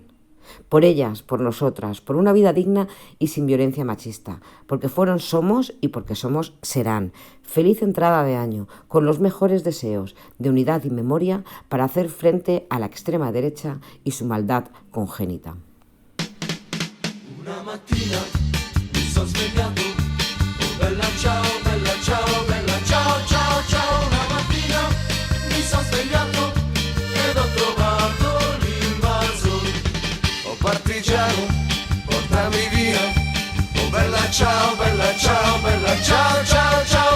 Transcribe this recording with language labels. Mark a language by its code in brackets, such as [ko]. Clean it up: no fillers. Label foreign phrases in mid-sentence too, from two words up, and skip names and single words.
[es] Por ellas, por nosotras, por una vida digna y sin violencia machista, porque fueron, somos y porque somos, serán. Feliz entrada de año, con los mejores deseos de unidad y memoria para hacer frente a la extrema derecha y su maldad congénita. [it] Una mattina mi sono svegliato, oh bella ciao, ciao, ciao, ciao. Una mattina mi sono svegliato ed ho trovato l'invaso. Oh partigiano, portami via, oh bella ciao, ciao, ciao, ciao.